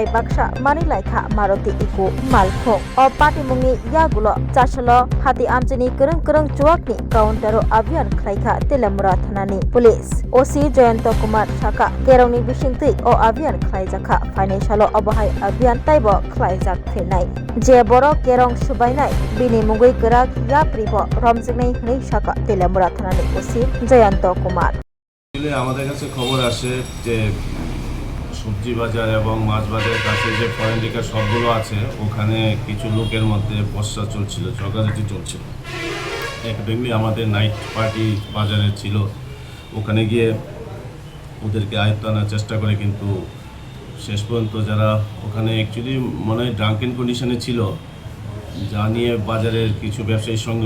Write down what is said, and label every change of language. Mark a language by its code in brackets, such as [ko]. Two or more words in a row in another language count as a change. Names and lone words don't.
[trp] Baksha Manilaika Maruti Iku Malko O Patimungi Yagulo Chashalo Hati Amjini Kurung Chuakni counter Avian Klaika Telamura Thanani Police OC Jayanto Kumar Shaka Kerongni Bishingti O Avian Klaijaka Financial Abahai Avian Taibo Klaijak Firnai Je Boro Kerong Subainai Bini Mugui Gerak Yapribo Romjignai Hni Shaka Telamura Thanani OC Jayanto Kumar [bn] আমাদের কাছে খবর আসে যে সবজি বাজার এবং মাছ বাজারের কাছে যে [en] foreign liquor [bn] সবগুলো আছে ওখানে কিছু লোকের মধ্যে বর্ষা চলছিল ঝগড়াঝাটি চলছিল একদমই আমাদের [en] night party [bn] বাজারে ছিল ওখানে গিয়ে ওদেরকে আয়ত্ত আনার চেষ্টা করে কিন্তু শেষ পর্যন্ত যারা ওখানে অ্যাকচুয়ালি মনে হয় [en] drunken condition [bn] ছিল যা নিয়ে বাজারের কিছু ব্যবসায়ীর সঙ্গেও